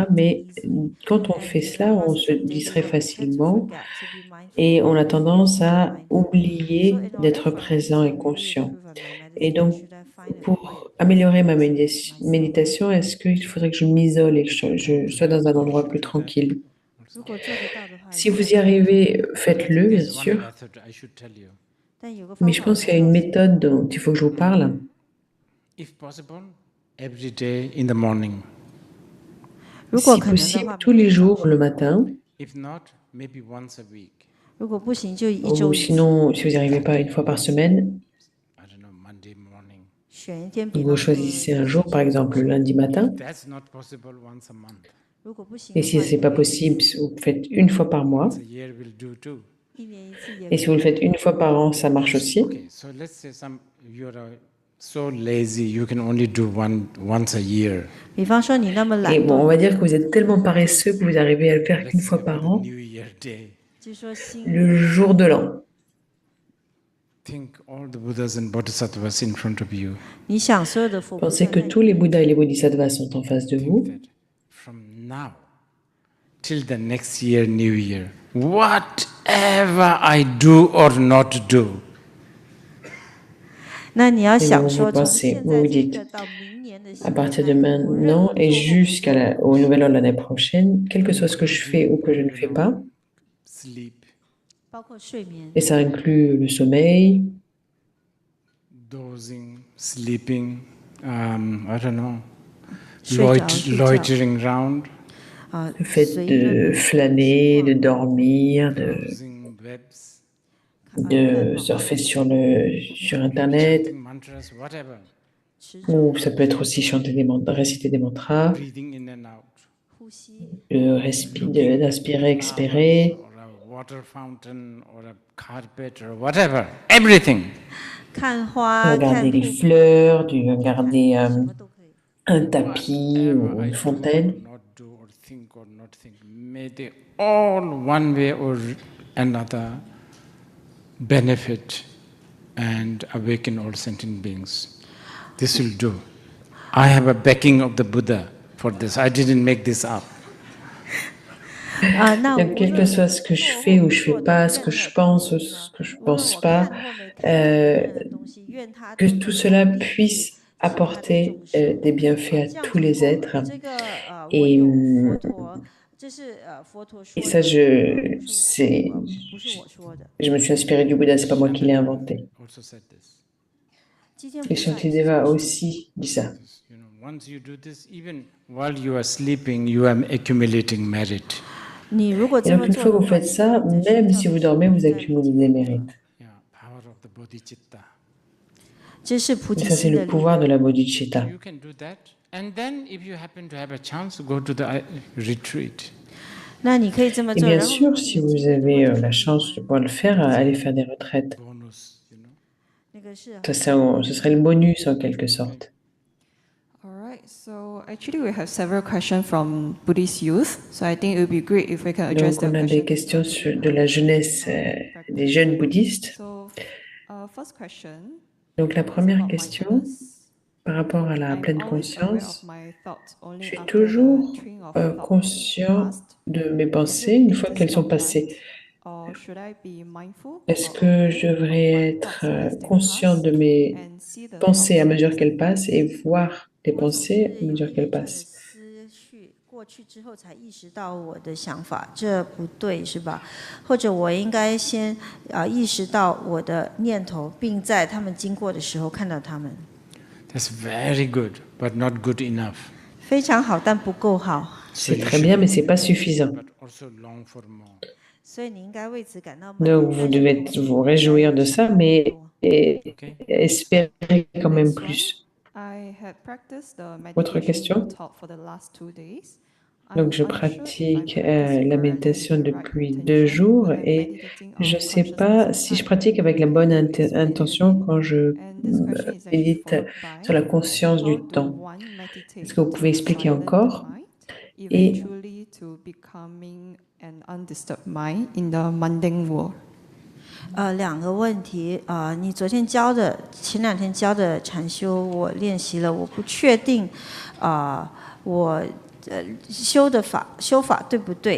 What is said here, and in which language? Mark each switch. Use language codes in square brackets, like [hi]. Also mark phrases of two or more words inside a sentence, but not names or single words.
[fr] Mais quand on fait cela, on se distrait facilement et on a tendance à oublier d'être présent et conscient. Et donc, pour améliorer ma méditation, est-ce qu'il faudrait que je m'isole et que je sois dans un endroit plus tranquille? [zh] 如果做得到的话， [fr] Si vous y arrivez, faites-le, bien [en] There's one [fr] sûr. [en] method I should tell you. [zh] 但有个 [fr] Mais [zh] 方 [fr] je [zh] 法我 [fr] pense [zh] 要 [fr] qu'il y a une [zh] 告诉你， [fr] méthode dont il faut que je vous parle. [en] If possible, every day in the morning. [zh] 如果 [fr] Si [zh] 可能的 [fr] possible, [zh] 话， [fr] tous les jours le matin. [en] If not, maybe once a week. [zh] 如果不行就一周 [fr] Ou [zh] 一次， [fr] sinon, si vous n'y arrivez pas une fois par semaine, [en] I don't know, Monday morning. [zh] 选一天，比 [fr] vous [zh] 方说 [fr] choisissez un jour, par exemple le lundi matin. [en] If that's not possible, once a month. [zh] 如果不行 [fr] Et [zh] 的 [fr] si [zh] 话， [fr] ce n'est pas possible, vous faites une fois par mois. [en] Once a year will do too. [fr] Et si vous le faites une fois par an, ça marche aussi. [en] Okay, so let's say you're so lazy you can only do once a year. [zh] 比方说你那么 [fr] Et [zh] 懒 [fr] bon, on [zh] 惰， [fr] va dire que vous êtes tellement paresseux que vous arrivez à le faire qu'une fois par an, [en] New Year Day. [zh] 就说新 [fr] le [zh] 年 [fr] jour de l'an. [en] Think all the Buddhas and Bodhisattvas in front of you. [zh] 你想所有的佛菩 [fr] Pensez [zh] 萨 [fr] que [zh] 在 [fr] tous les Bouddhas et les Bodhisattvas sont en face de vous. [en] From now till the next year, New Year, whatever I do or not do, [zh] 那你要 [fr] Et [zh] 想 [fr] vous [zh] 说，从 [fr] pensez, [zh] 现 [fr] vous [zh] 在 [fr] vous [zh] 这 [fr] dites, [zh] 个到明年的 [fr] à [zh] 新年 [fr] partir de [zh] 来看，我任 [fr] maintenant [zh] 何 [fr] et [zh] 做或不 [fr] jusqu'au nouvel an de l'année prochaine, quel que soit ce que je fais ou que je ne fais pas, [en] sleep, [zh] 包括睡眠， [fr] et ça inclut le sommeil, [en] dozing, sleeping, I don't know, [zh] 睡着睡觉 [en] loitering around, [zh] 啊， [fr] le fait [zh] 随意的 [fr] de [zh] 的 [fr] flâner, de dormir, [en] browsing webs, [fr] de surfer sur Internet, [en] chanting mantras, whatever, [zh] 持 [fr] ou [zh] 咒 [fr] ça peut être aussi chanter réciter des mantras, [en] breathing in and out, [zh] 呼吸， [fr] d'inspirer, expirer, [en] or a water fountain, or a carpet, or whatever, everything. [zh] 看花，看 [fr] regarder les [zh] 瀑布， [fr] fleurs, regarder [zh] 什么都可以。 [fr] un tapis ou une fontaine. [en] Not do or not think. May they all, one way or another, benefit and awaken all sentient beings. This will do. I have a backing of the Buddha for this. I didn't make this up. [zh] 啊，那 [fr] Donc, [zh] 无 [fr] quel que [zh] 论 [fr] soit ce que je fais ou je fais pas, ce que je pense ou ce que je [zh] 无论 [fr] pense [zh] 我 [fr] pas, [zh] 看或没看到任何东西，愿它 [fr] que [zh] 都 [fr] tout [zh] 能 [fr] cela [zh] 够 [fr] puisse apporter des bienfaits à [zh] 这样 [fr] tous [zh] 子 [fr] les [zh] 如果 [fr] êtres. [zh] 这个我 [fr] Et, [zh] 有佛陀，这是佛陀 [fr] et [zh] 说 [fr] ça, [zh] 的，不是我说的。 [fr] je me suis inspirée du Bouddha, c'est pas moi qui l'ai inventé. [en] Also said this. [zh] 基建 [fr] Et [zh] 菩萨也是这 [fr] Shantideva [zh] 样 [fr] a [zh] 说。 [fr] aussi dit ça. [en] You know, once you do this, even while you are sleeping, you are accumulating merit. [zh] 你如果 [fr] Et [zh] 这 [fr] donc, [zh] 么 [fr] une [zh] 做 [fr] fois [zh] 的 [fr] que vous [zh] 话， [fr] faites ça, même si vous dormez, vous accumulez des mérites. [en] Yeah, power of the bodhicitta. [zh] 这是菩 [fr] Et [zh] 提 [fr] ça, c'est [zh] 心的 [fr] le [zh] 力 [fr] pouvoir [zh] 量。 [fr] de la bodhicitta. [en] You can do that. And then, if you happen to have a chance, go to the retreat. [zh] 那你可以这么 [fr] Et [zh] 做， [fr] bien [zh] 然后如果 [fr] sûr, [zh] 你 [fr] si [zh] 有 [fr] vous [zh] 机会的话， [fr] avez [zh] 就可 [fr] la [zh] 以 [fr] chance de pouvoir le faire, allez faire des retraites. [en] Bonus, you know. [zh] 那个是 [fr] Ça, ce serait le bonus en quelque sorte. [en] All right, so actually we have several questions from Buddhist youth. So I think it would be great if we can address [fr] Donc, [en] the [fr] on a des [en] question. [fr] questions de la jeunesse, des jeunes bouddhistes. [en] So, first question. [fr] Donc, la première [en] about [fr] question, [en] mindfulness. [fr] par rapport à la [en] I'm [fr] pleine [en] always aware of [fr] conscience, [en] my thoughts [fr] je [en] only [fr] suis [en] after the [fr] toujours [en] train of thought [fr] conscient [en] passed. [fr] de mes [en] Is [fr] pensées [en] it [fr] une fois qu'elles sont [en] distorted, [fr] passées. [en] or should I be mindful [fr] Est-ce [en] or [fr] que [en] aware [fr] je [en] of [fr] devrais [en] my [fr] être [en] thoughts as they [fr] conscient [en] pass [fr] de mes [en] and see the [fr] pensées à [en] thoughts [fr] mesure [en] as [fr] qu'elles [en] they [fr] passent et voir les [zh] 我总 [fr] pensées [zh] 是 [fr] à [zh] 有 [fr] mesure [zh] 一 [fr] qu'elles [zh] 连串的 [fr] passent? [zh] 思绪，过去之后才意识到我的想法，这不对是吧？或者我应该先意识到我的念头，并在他们经过的时候看到他们。 [en] That's very good, but not good enough. [zh] 非常好，但不够好。 [fr] C'est très bien, mais c'est pas suffisant. [en] But also long for more. [zh] 所以你应该为此感到满意。 [fr] Donc, vous devez vous réjouir de ça, mais espérer quand même plus. [en] I had practiced the [fr] Autre [en] meditation [fr] question? [en] you taught for the last 2 days. [fr] Donc, je pratique la méditation depuis 2 jours et je ne sais pas si je pratique avec la bonne intention quand je médite sur la conscience du temps. Est-ce que vous pouvez expliquer encore? Et [en] Eventually to becoming an undisturbed mind in the mundane world. [zh] 两个问题你昨天教的，前2天教的禅修，我练习了，我不确定我修法对不对？